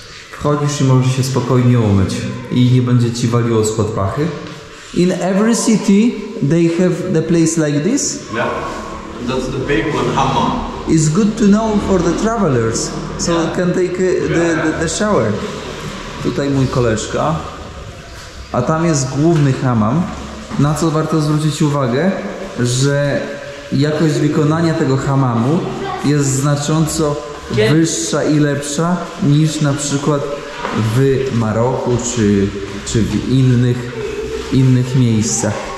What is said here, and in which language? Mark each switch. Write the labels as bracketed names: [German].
[Polish] Wchodzisz i możesz się spokojnie umyć i nie będzie ci waliło spod pachy. [English] In every city they have the place like this? Yeah, that's the big one, hammam. It's good to know for the travelers, so can take the shower. [Polish] Tutaj mój koleżka, a tam jest główny hammam. Na co warto zwrócić uwagę, że jakość wykonania tego hammamu jest znacząco wyższa i lepsza niż na przykład w Maroku czy w innych miejscach.